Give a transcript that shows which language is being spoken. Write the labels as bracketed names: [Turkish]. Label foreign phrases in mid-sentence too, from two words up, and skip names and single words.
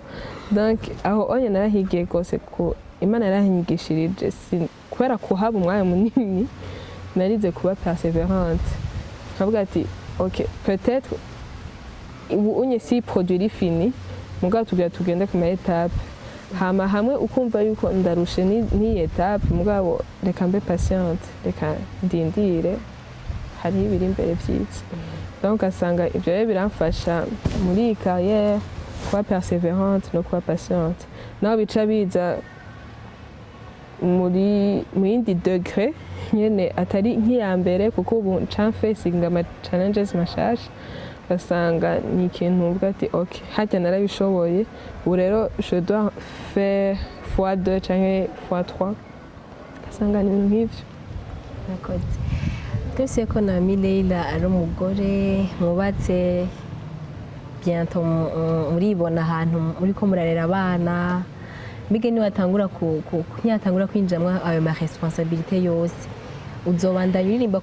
[Rundi] Donc aho onye narahigiye gose ko Imana yaranyigishirije, kubera kuhaba umwanya munini narize kuba perseverante. Nkavuga ati ok, peut-être ubu unye si [French] produit fini, [Rundi] mugabo tugende ku ma étape. Hama hamwe ukumva yuko ndarushe ni étape, mugabo reka mbe patiente, reka ndindire, hari ibiri imbere vyiza. Donc asanga ivyo rero biramfasha muri carrière, kuba perseverante no kuba patiente. Naho bica biza mu yindi degré nyene atari nk'iya mbere, kuko ubu nca facing ama challenges mashasha, basanga ni ikintu uvuga ati ok, harya narabishoboye, ubu rero [French] je dois faire [Rundi] x2 canke x3, basanga ni ibintu nk'ivyo. Urakoze. Twese ko Naomi Leila ari umugore mubatse, bientôt muribona ahantu muriko murarera abana, mbige niwatangura ntiyatangura kwinjamwo ayo ma responsabilité yose, uzobandanya uririmba?